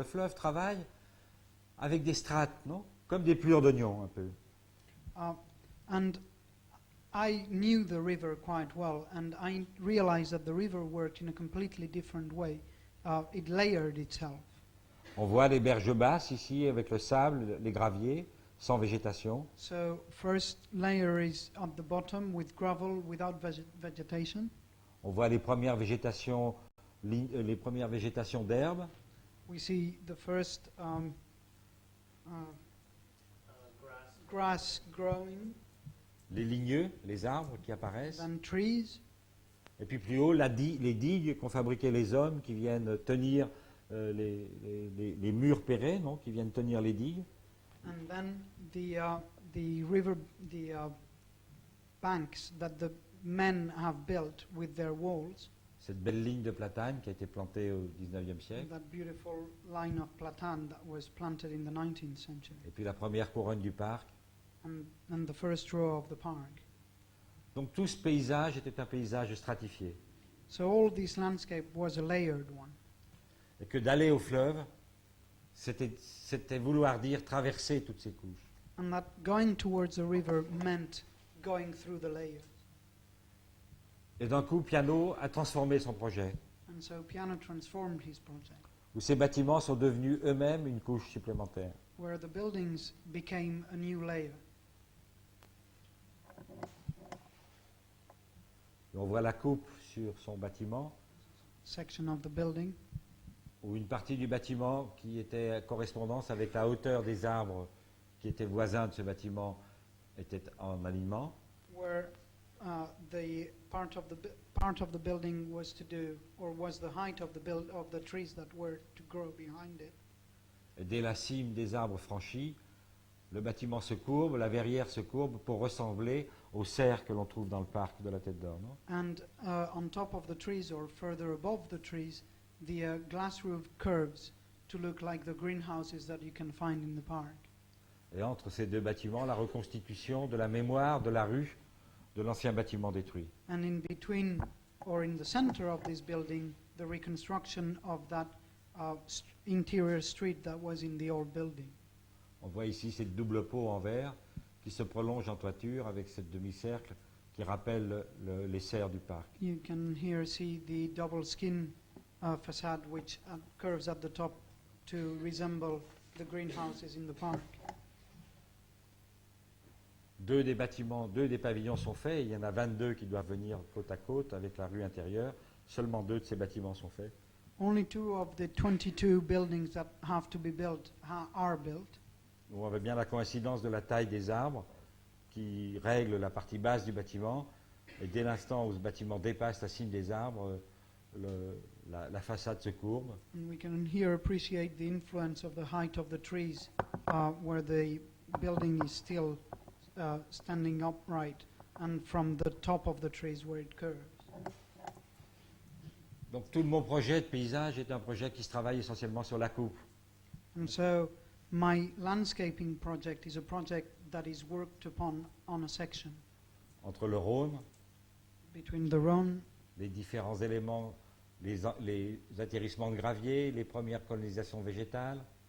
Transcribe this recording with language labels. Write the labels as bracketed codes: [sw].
[fr] Le fleuve travaille avec des strates, non? Comme des plures d'oignons, un peu. [en] And I knew the river quite well, and I realized that the river worked in a completely different way. It layered itself. [fr] On voit les berges basses ici, avec le sable, les graviers, sans végétation. [en] So first layer is at the bottom with gravel, without vegetation. [fr] On voit les premières végétations d'herbes. [en] We see the first grass growing, [fr] Les ligneux, les arbres qui apparaissent. [en] then trees, [fr] Et puis plus haut, les digues qu'ont fabriquées les hommes qui viennent tenir les murs perrés, non, qui viennent tenir les digues. [en] and then the river, banks that the men have built with their walls. [fr] Cette belle ligne de platane qui a été plantée au 19e siècle. [en] That beautiful line of platane that was planted in the 19th century, [fr] Et puis la première couronne du parc. [en] and the first row of the park. [fr] Donc tout ce paysage était un paysage stratifié. [en] So all this landscape was a layered one. [fr] Et que d'aller au fleuve, c'était vouloir dire traverser toutes ces couches. [en] And that going towards the river meant going through the layers. [fr] Et d'un coup, Piano a transformé son projet, [en] And so Piano transformed his project, [fr] où ces bâtiments sont devenus eux-mêmes une couche supplémentaire. [en] where the buildings became a new layer. [fr] Et on voit la coupe sur son bâtiment, [en] Section of the building, [fr] ou une partie du bâtiment qui était en correspondance avec la hauteur des arbres qui étaient voisins de ce bâtiment était en alignement. [en] where the part of the building was to do, or was the height of the trees that were to grow behind it. [fr] Et dès la cime des arbres franchis, le bâtiment se courbe, la verrière se courbe pour ressembler aux cerfs que l'on trouve dans le parc de la Tête d'Or, non? [en] And on top of the trees, or further above the trees, the glass roof curves to look like the greenhouses that you can find in the park. [fr] Et entre ces deux bâtiments, la reconstitution de la mémoire de la rue de l'ancien bâtiment détruit. [en] And in between, or in the center of this building, the reconstruction of that interior street that was in the old building. [fr] On voit ici cette double peau en verre qui se prolonge en toiture avec cette demi-cercle qui rappelle les serres du parc. [en] You can here see the double skin facade, which curves at the top to resemble the greenhouses in the park. [fr] Deux des pavillons sont faits. Il y en a 22 qui doivent venir côte à côte avec la rue intérieure. Seulement 2 de ces bâtiments sont faits. [en] Only 2 of the 22 buildings that have to be built are built. [fr] où on voit bien la coïncidence de la taille des arbres qui règle la partie basse du bâtiment. Et dès l'instant où ce bâtiment dépasse la cime des arbres, la façade se courbe. [en] And we can here appreciate the influence of the height of the trees, where the building is still standing upright, and from the top of the trees where it curves. [fr] Donc tout mon projet de paysage est un projet qui se travaille essentiellement sur la coupe. [en] And so my landscaping project is a project that is worked upon on a section [fr] Entre le Rhône, [en] between the Rhone, [fr] les différents éléments, les atterrissements de gravier, les premières colonisations végétales,